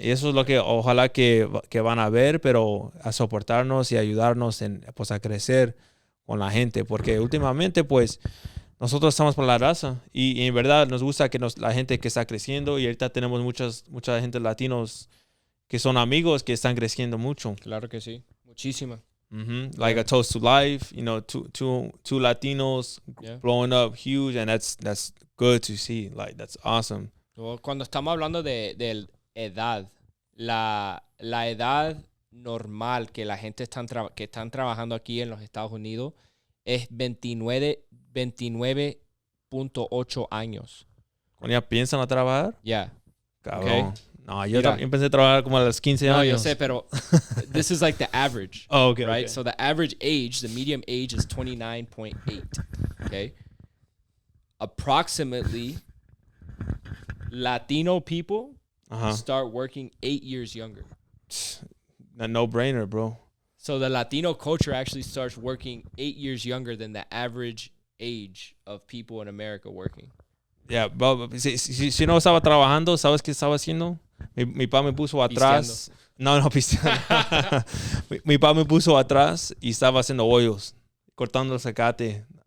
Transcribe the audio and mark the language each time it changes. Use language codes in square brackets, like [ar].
[es] Y eso es lo que ojalá que van a ver, pero a soportarnos y ayudarnos pues, a crecer con la gente, porque últimamente, pues, nosotros estamos por la raza y en verdad nos gusta que la gente que está creciendo, y ahorita tenemos mucha gente latinos que son amigos que están creciendo mucho. Claro que sí. Muchísima. Mm-hmm. [en] Like a toast to life, two Latinos blowing up huge, and that's good to see. Like, that's awesome. [es] Cuando estamos hablando de edad, la edad normal que la gente que están trabajando aquí en los Estados Unidos es 29.8 años. ¿Cuando ya piensan a trabajar? [en] Yeah. [es] Cabrón. [en] Okay. [es] No, yo empecé a trabajar como a los 15 años. No, yo sé, pero [en] this is like the average. Oh, okay. Right? Okay. So the average age, the medium age is 29.8. Okay? Approximately, Latino people start working 8 years younger. A no-brainer, bro. So the Latino culture actually starts working 8 years younger than the average age of people in America working. Yeah, bro, [es] si no estaba trabajando, ¿sabes qué estaba haciendo? Mi papá me puso atrás. Pisteando. No, pisteando. mi papá me puso atrás y estaba haciendo hoyos, cortando el zacate